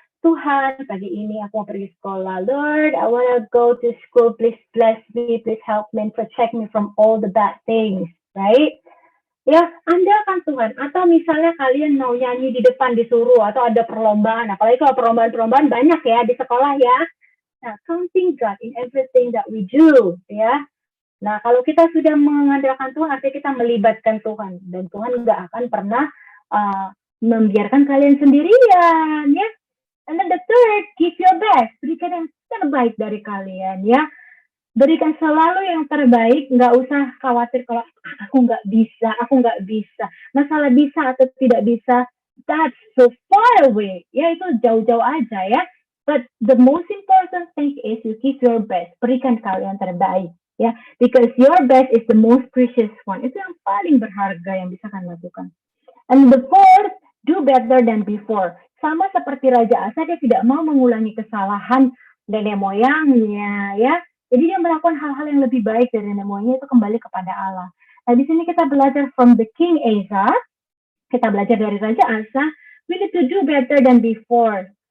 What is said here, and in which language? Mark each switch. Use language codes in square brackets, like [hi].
[id] Tuhan, pagi ini aku mau pergi sekolah. [en] Lord, I want to go to school. Please bless me. Please help me and protect me from all the bad things. [id] Right? Ya, andalkan Tuhan. Atau misalnya kalian mau nyanyi di depan disuruh atau ada perlombaan. Apalagi kalau perlombaan banyak ya di sekolah ya. [en] Nah, counting God in everything that we do. Ya. [id] Nah, kalau kita sudah mengandalkan Tuhan, artinya kita melibatkan Tuhan. Dan Tuhan nggak akan pernah membiarkan kalian sendirian. Ya. [en] And then the third, give your best. [id] Berikan yang terbaik dari kalian, ya. Berikan selalu yang terbaik, nggak usah khawatir kalau aku nggak bisa. Masalah bisa atau tidak bisa, [en] that's so far away. [id] Ya, itu jauh-jauh aja, ya. [en] But the most important thing is you give your best. [id] Berikan kalian terbaik, ya. [en] Because your best is the most precious one. [id] Itu yang paling berharga yang bisa kalian lakukan. [en] And the fourth, do better than before. [id] Sama seperti Raja Asa, dia tidak mau mengulangi kesalahan nenek moyangnya, ya. Jadi dia melakukan hal-hal yang lebih baik dari nenek moyangnya, itu kembali kepada Allah. Nah, di sini kita belajar [en] from the King Asa, [id] kita belajar dari Raja Asa, [en] we need to do better than before.